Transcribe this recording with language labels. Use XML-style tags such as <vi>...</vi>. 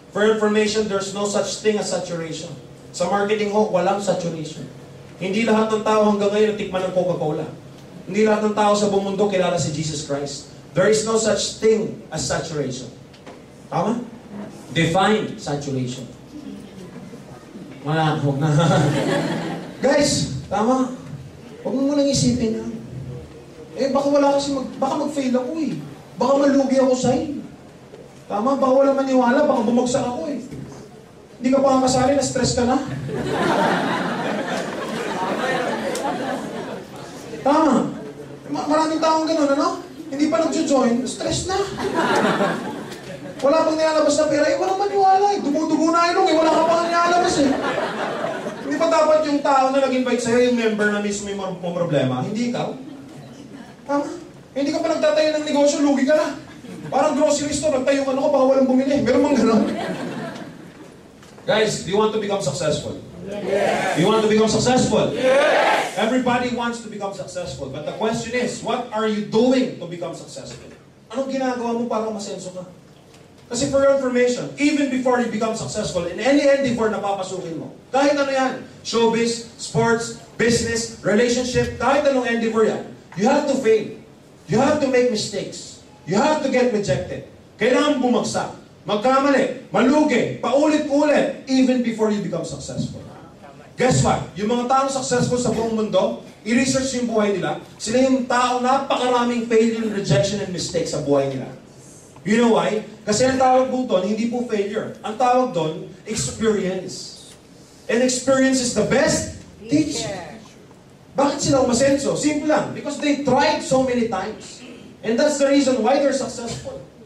<en>For information, there's no such thing as saturation.</en> <tl>Sa marketing ho, walang saturation. Hindi lahat ng tao hanggang ngayon natikman ng Coca-Cola. Hindi lahat ng tao sa buong mundo kilala si Jesus Christ.</tl> <en>There is no such thing as saturation.</en> <tl>Tama?</tl> <en>Define saturation.</en> <tl>Wala, huwag na. Guys, tama. Huwag mo munang isipin yan. Eh, baka wala kasi baka mag-fail ako eh. Baka malugi ako sa'yo. Tama, baka wala maniwala, baka bumagsak ako eh. Hindi ka pa kasali, na-stress ka na. Tama. Maraming taong ganun, ano? Hindi pa nag-join, stress na. Wala pang nilalabas na pera, eh, walang maniwala eh. Dumudugo na ilong eh, wala ka pang nilalabas eh. Hindi pa dapat yung tao na nag-invite sa'yo, yung member na mismo yung problema, hindi ikaw. Tama? Hindi ka pa nagtatayo ng negosyo, lugi ka na. Parang grocery store, nagtayo ka na ko, baka walang bumili. Meron mang gano'n.</tl> <en>Guys, do you want to become successful? Yes. Do you want to become successful? Yes. Everybody wants to become successful. But the question is, what are you doing to become successful?</en> <tl>Anong ginagawa mo para masenso ka? Kasi</tl> <en>for your information, even before you become successful in any endeavor</en> <tl>na papasukin mo, kahit ano yan,</tl> <en>showbiz, sports, business, relationship, kahit anong endeavor yan, you have to fail. You have to make mistakes. You have to get rejected.</en> <tl>Kailangan bumagsak, magkamali, malugi, paulit-ulit,</tl> <en>even before you become successful. Guess what?</en> <tl>Yung mga taong successful sa buong mundo, i-research yung buhay nila, sila yung taong napakaraming failure, rejection, and mistakes sa buhay nila.</tl> <en>You know why?</en> <tl>Kasi ang tawag po doon, hindi po failure. Ang tawag doon,</tl> <en>experience. And experience is the best teacher.</en> <tl>Bakit sila umasenso? Simple lang.</tl> <en>Because they tried so many times. And that's the reason why they're successful.</en>